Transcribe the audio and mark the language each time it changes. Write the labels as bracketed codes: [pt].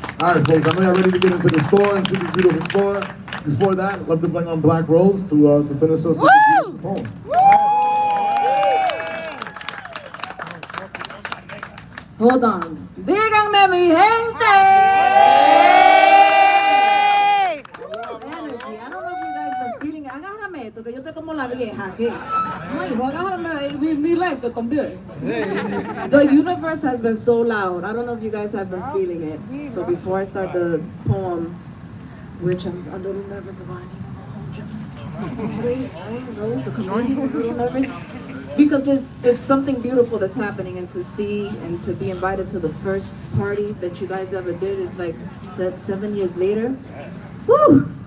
[en] All right, folks, I know you're ready to get into the store and see this beautiful store. Before that, I'd love to bring on Black Rose to finish us with a beautiful poem. Hold on. [es] Díganme, mi gente! [en] Energy. I don't know if you guys been feeling it. [es] Agárrame esto, que yo estoy como la vieja aquí. No, hijo, agárrame mi lente también. [en] The universe has been so loud. I don't know if you guys have been feeling it. So before I start the poem, which I'm a little nervous about, I know the community is a little nervous. Because it's something beautiful that's happening, and to see and to be invited to the first party that you guys ever did is like 7 years later. Woo!